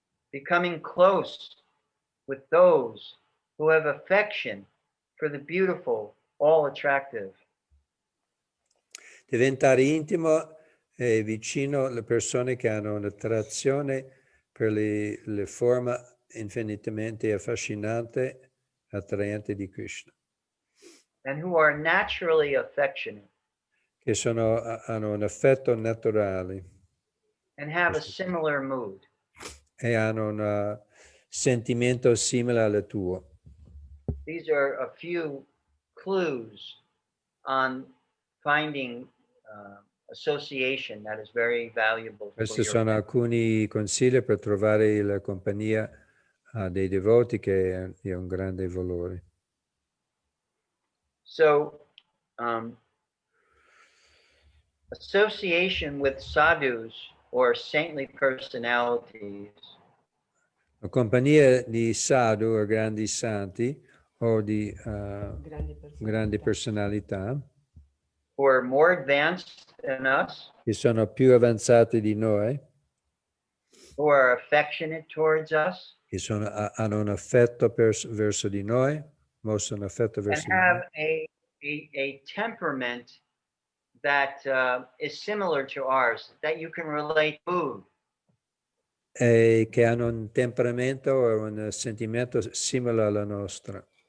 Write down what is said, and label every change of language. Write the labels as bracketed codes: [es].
[en] Becoming close with those who have affection for the beautiful, all attractive. [it] Diventare intimo e vicino alle persone che hanno un'attrazione per le forme infinitamente affascinante, attraente di Krishna. [en] And who are naturally affectionate. [it] Che hanno un affetto naturale. [en] And have a similar mood. [it] E hanno un sentimento simile al tuo. [en] These are a few clues on finding association that is very valuable. [it] Questi sono alcuni consigli per trovare la compagnia dei devoti che è un grande valore. [en] So, association with sadhus or saintly personalities. [it] La compagnia di sadhu o grandi santi o di grandi personalità [en] Who are more advanced than us, [it] che sono più avanzati di noi, [en] who are affectionate towards us, [it] che hanno un affetto verso di noi, mostrano affetto [en] and [it] verso di [en] have [it] noi, [en] a temperament that is similar to ours, that you can relate to. [it] e che hanno un temperamento o un sentimento simile alla nostra.